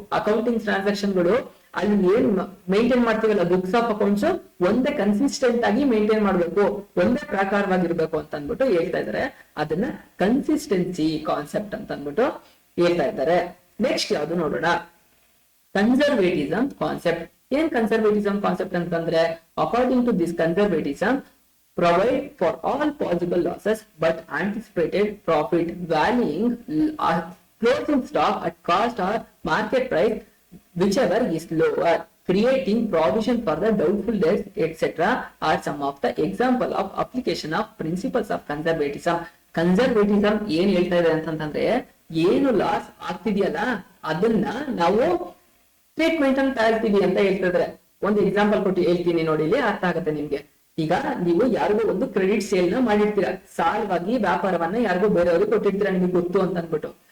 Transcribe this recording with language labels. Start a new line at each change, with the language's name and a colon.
Kannada: Accounting transaction ಗಳು ಅಲ್ಲಿ ಏನ್ ಮೇಂಟೈನ್ ಮಾಡ್ತೀವಲ್ಲ ಬುಕ್ಸ್ ಆಫ್ ಅಕೌಂಟ್ಸ್ ಒಂದೇ ಕನ್ಸಿಸ್ಟೆಂಟ್ ಆಗಿ ಮೇಂಟೈನ್ ಮಾಡ್ಬೇಕು, ಒಂದೇ ಪ್ರಕಾರವಾಗಿರ್ಬೇಕು ಅಂತ ಅಂದ್ಬಿಟ್ಟು ಹೇಳ್ತಾ ಇದಾರೆ. ಅದನ್ನ ಕನ್ಸಿಸ್ಟೆನ್ಸಿ ಕಾನ್ಸೆಪ್ಟ್ ಅಂತ ಅಂದ್ಬಿಟ್ಟು ಹೇಳ್ತಾ ಇದ್ದಾರೆ. ನೆಕ್ಸ್ಟ್ ಯಾವ್ದು ನೋಡೋಣ, ಕನ್ಸರ್ವೇಟಿಸಮ್ ಕಾನ್ಸೆಪ್ಟ್. ಏನ್ ಕನ್ಸರ್ವೇಟಿಸಮ್ ಕಾನ್ಸೆಪ್ಟ್ ಅಂತಂದ್ರೆ
English: According to this conservatism provide for all possible losses but anticipated profit, valuing closing stock at cost or market price whichever is lower, creating provision for the doubtful debts etc. are some of the example of application of principles of conservatism.
Kannada: Conservatism ಏನ್ ಹೇಳ್ತಾ ಇದೆ ಅಂತಂದ್ರೆ ಏನು loss ಆಗ್ತಿದೆಯಲ್ಲ ಅದನ್ನ ನಾವು treatment ಅಂತ ಹೇಳ್ತೀವಿ ಅಂತ ಹೇಳ್ತಾ ಇದ್ರೆ. ಒಂದು ಎಕ್ಸಾಂಪಲ್ ಕೊಟ್ಟು ಹೇಳ್ತೀನಿ ನೋಡಿ, ಇಲ್ಲಿ ಅರ್ಥ ಆಗುತ್ತೆ ನಿಮ್ಗೆ. ಈಗ ನೀವು ಯಾರಿಗೋ ಒಂದು ಕ್ರೆಡಿಟ್ ಸೇಲ್ ನ ಮಾಡಿರ್ತೀರಾ, ಸಾಲವಾಗಿ ವ್ಯಾಪಾರವನ್ನ ಯಾರಿಗೋ ಬೇರೆಯವ್ರಿಗೆ ಕೊಟ್ಟಿರ್ತೀರಾ ನಿಮಗೆ ಗೊತ್ತು ಅಂತ ಅನ್ಬಿಟ್ಟು.